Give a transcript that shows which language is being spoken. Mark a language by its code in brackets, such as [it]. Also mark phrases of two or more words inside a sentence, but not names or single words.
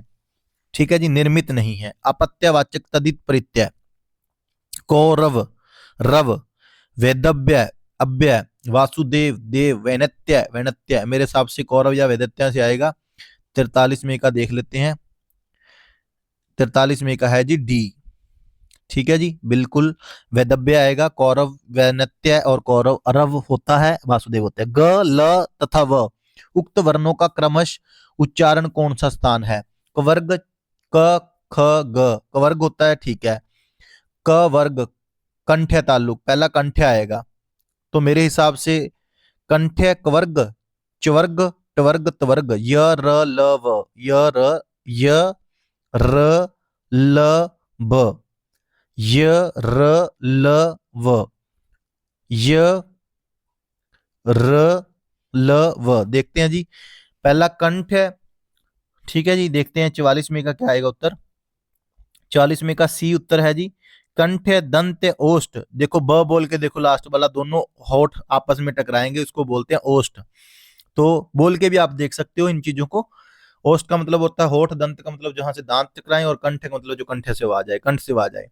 [hi] ठीक है जी, निर्मित नहीं है। अपत्यवाचक तदित प्रत्यय कौरव, रव, वेदव्य, अव्यय, वासुदेव, देव, वैनत्य, वैनत्य, मेरे हिसाब से कौरव या वैदत्य से आएगा। 43वें का देख लेते हैं, 43वें का है जी डी, ठीक है जी, बिल्कुल वैदव्य आएगा। कौरव वैनत्य और कौरव अरव होता है, वासुदेव होता है। ग, ल तथा व उक्त वर्णों का क्रमश उच्चारण कौन सा स्थान है? कवर्ग, क, ख, ग, कवर्ग होता है, ठीक है। क वर्ग, कंठ्य ताल्लुक, पहला कंठ्य आएगा, तो मेरे हिसाब से कंठ्य कवर्ग, चवर्ग, टवर्ग, तवर्ग, य र ल व, य र ल ब, य र ल व, य र ल व। देखते हैं जी, पहला कंठ है, ठीक है जी। देखते हैं 44वें का क्या आएगा उत्तर। 44वें का सी उत्तर है जी, कंठ, दंत, ओष्ठ। देखो ब बोल के देखो लास्ट वाला, दोनों होठ आपस में टकराएंगे, उसको बोलते हैं ओष्ठ। तो बोल के भी आप देख सकते हो इन चीजों को। ओष्ठ का मतलब होता है होठ, दंत का मतलब जहां से दांत टकराएं, और कंठ का मतलब जो कंठ से आ जाए, कंठ से आ जाए।